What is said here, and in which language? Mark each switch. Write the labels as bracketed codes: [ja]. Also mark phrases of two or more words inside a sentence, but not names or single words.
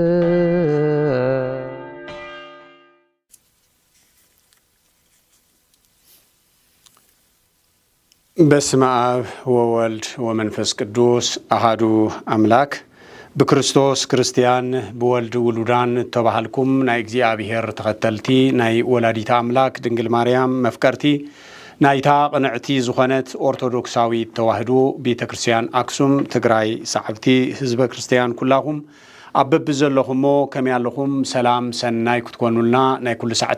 [gez] በስመ አብ ወወልድ ወመንፈስ ቅዱስ አሃዱ አምላክ በክርስቶስ ክርስቲያን በወልድ [ti] ውሉዳን ተባህልኩም ናይ እግዚአብሔር ተኸተልቲ ናይ ወላዲታ አምላክ ድንግል ማርያም መፍቀርቲ ናይታ ቅንዕቲ ዝኾነት ኦርቶዶክሳዊ ተዋህዶ ቤተክርስቲያን አክሱም ትግራይ ሰዓብቲ ህዝበ ክርስቲያን ኩላኹም አበብ ዘለኹሞ ከመ ያለኹም ሰላም ሰናይ ክትኮኑልና ናይ ኩሉ ሰዓት